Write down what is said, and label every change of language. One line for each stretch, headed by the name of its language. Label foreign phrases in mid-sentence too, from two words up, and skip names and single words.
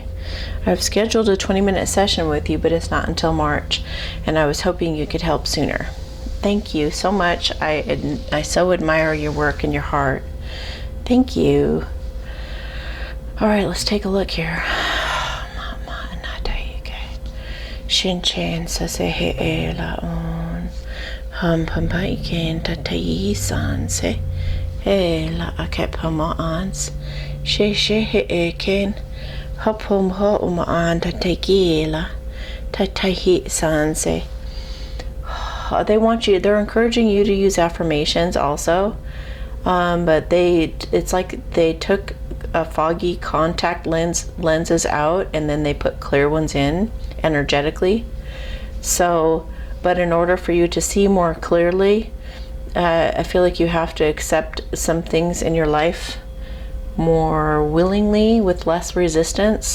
English: I've scheduled a 20-minute session with you, but it's not until March, and I was hoping you could help sooner. Thank you so much. I so admire your work and your heart. Thank you. All right, let's take a look here. Shin chen sa se he e la on ham pam pa iken ta tai san se he la akep hama ans she he e ken hopum ho an ta te ki la ta tai hi san se. They're encouraging you to use affirmations also, but it's like they took a foggy contact lenses out and then they put clear ones in energetically. So, but in order for you to see more clearly, I feel like you have to accept some things in your life more willingly with less resistance.